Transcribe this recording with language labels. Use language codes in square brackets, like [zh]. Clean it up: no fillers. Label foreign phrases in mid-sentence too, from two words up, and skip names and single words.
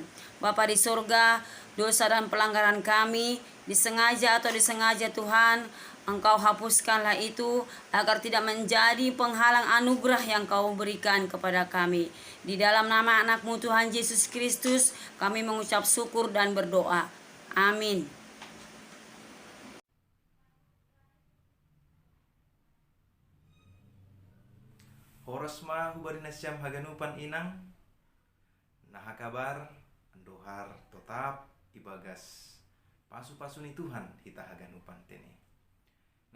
[id] Bapa di surga, dosa dan pelanggaran kami disengaja atau disengaja Tuhan, Engkau hapuskanlah itu agar tidak menjadi penghalang anugerah yang Kau berikan kepada kami. Di dalam nama anak-Mu Tuhan Yesus Kristus kami mengucap syukur dan berdoa. Amin. [bts] Horas ma hubarina siam haganupan inang nah kabar andohar tetap ibagas pasu-pasu ni Tuhan hita haganupan tene.